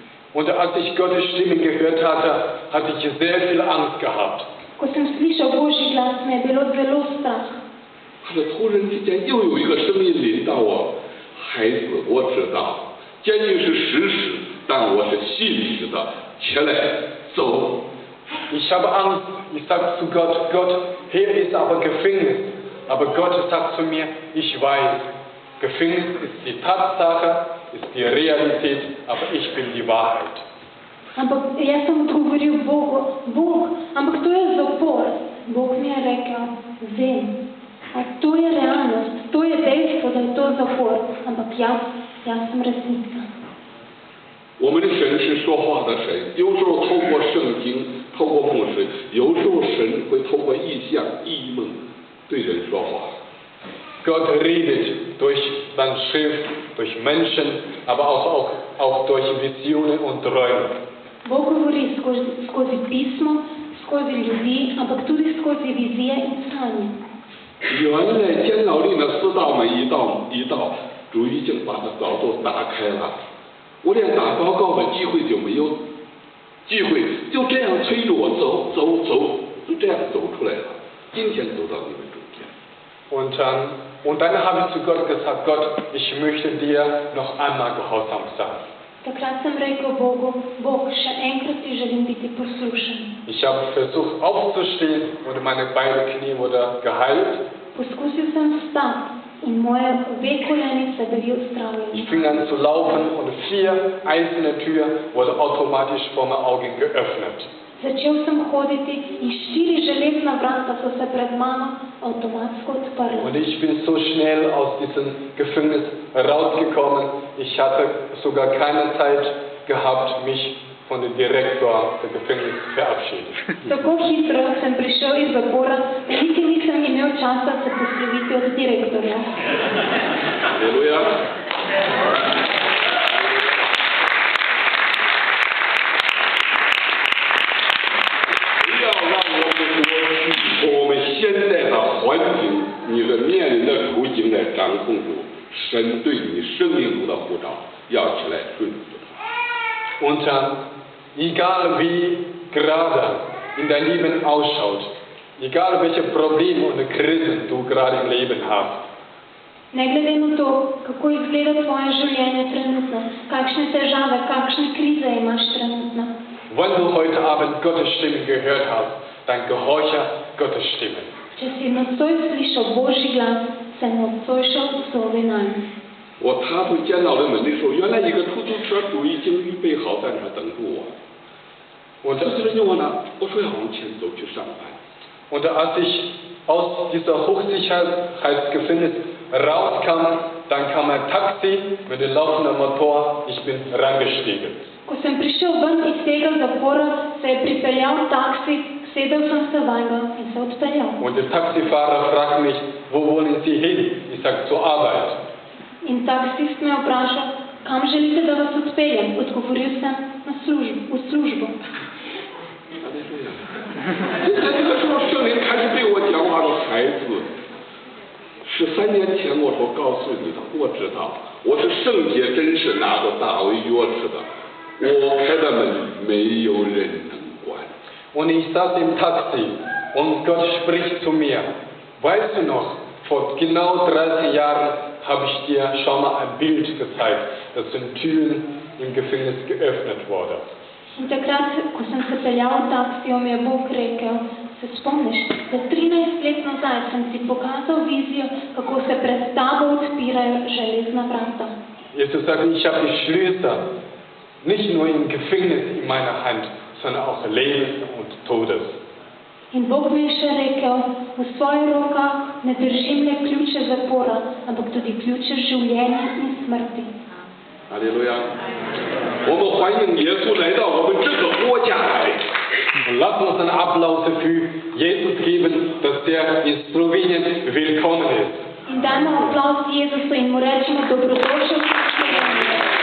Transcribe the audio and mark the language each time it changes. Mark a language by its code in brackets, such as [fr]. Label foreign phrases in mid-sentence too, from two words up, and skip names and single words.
[de] Und als ich Gottes Stimme gehört hatte, hatte ich sehr viel Angst gehabt. [sl] Ko sem slišal Božji glas, me je bilo zelo strah. [zh] 可是突然之间又有一个声音临到我，孩子，我知道，监狱是实时，但我是信实的，起来走。 [de] Ich habe Angst, ich sage zu Gott, Gott, hier ist aber Gefängnis. Aber Gott sagt zu mir, ich weiß, Gefängnis ist die Tatsache, ist die Realität, aber ich bin die Wahrheit. [sl] Ampak jaz sem odgovoril Bogu, Bog, ampak to je zapor. Bog mi je rekel, vem, a to je realnost, to je dejstvo, da je to zapor, ampak jaz sem resnica. [zh] 我们的神是说话的神，有时候透过圣经，透过牧师，有时候神会透过异象、异梦对人说话。 [de] Gott redet durch seine Schrift, durch Menschen, aber auch durch Visionen und Träume. [sl] Bog govori skozi pismo, skozi ljudi, ampak tudi skozi vizije in sanje. [zh] 原来监牢里的4道门一道一道，主已经把它早都打开了，我连打报告的机会就没有，机会就这样催着我走，就这样走出来了。今天走到你们中间。 [de] Und dann habe ich zu Gott gesagt, Gott, ich möchte dir noch einmal gehorsam sein. [sl] Takrat sem rekel Bogu, Bog, še enkrat ti želim biti poslušen. [de] Ich habe versucht aufzustehen und meine beiden Knie wurden geheilt. [sl] Poskusil sem vstati in moje obe kolenice bili uzdravljeni. [de] Ich fing an zu laufen und 4 einzelne Türen wurden automatisch vor meinen Augen geöffnet. [sl] Začel sem hoditi in 4 železna vrata so se pred mano avtomatsko odprla. [de] Und ich bin so schnell aus diesem Gefängnis rausgekommen. Ich hatte sogar keine Zeit gehabt, mich von dem Direktor des Gefängnisses zu verabschieden. [sl] Tako hitro sem prišel iz zapora, da niti nisem imel časa se posloviti od direktorja. Halleluja. [zh] 环境，你的面临的处境来掌控住神对你生命中的呼召，要起来顺服他。 [de] Und egal wie gerade in dein Leben ausschaut, egal welche Probleme und Krisen du gerade im Leben hast, [sl] Ne glede na to, kako izgleda tvoje življenje trenutno, kakšne težave, kakšne krize imaš trenutno. [de] wenn du heute Abend Gottes Stimme gehört hast, dann gehorche Gottes Stimme. [sl] Če si nocoj slišal Božji glas, se nocoj šel odzovi nanj. [zh] 我踏出监牢的门的时候，原来一个出租车主已经预备好在那儿等着我。我这次问我呢，我说要往前走去上班。 [de] Und als ich aus dieser Hochsicherheitsgefängnis rauskam, dann kam ein Taxi mit dem laufenden Motor. Ich bin reingestiegen. [sl] Ko sem prišel ven iz tega zapora, se je pripeljal taksi, sedel sem se vanj in se odpeljal. [de] Und der Taxifahrer fragt mich, wo wollen Sie hin? Ich sage, zur Arbeit. [sl] In taksist me je vprašal, kam želite, da vas odpeljem? Odgovoril sem, v službo. [zh] 在这个时候，圣灵开始对我讲话说：“孩子，13年前我所告诉你的，我知道，我是圣洁真实，拿着大卫钥匙的，我开的门没有人能关。” [de] Und ich saß im Taxi und Gott spricht zu mir, weißt du noch, vor genau 30 Jahren habe ich dir schon mal ein Bild gezeigt, dass sind Türen im Gefängnis geöffnet wurden. [sl] In takrat, ko sem se peljal v taksiju, mi je Bog rekel, se spomniš, da 13 let nazaj sem ti pokazal vizijo, kako se pred tabo odpirajo železna vrata. [de] Jesus sagt, ich habe die Schlüssel nicht nur im Gefängnis in meiner Hand, sondern auch Lebens und Todes. [sl] In Bog mi je še rekel, v svojih rokah ne držim le ključe zapora, ampak tudi ključe življenja in smrti. [zh] 哈利路亚！我们欢迎耶稣来到我们这个国家来。 [de] Und lasst uns einen Applaus für Jesus geben, dass der in Slowenien willkommen ist. [sl] In dajmo aplauz Jezusu in mu rečemo dobrodošel v Sloveniji.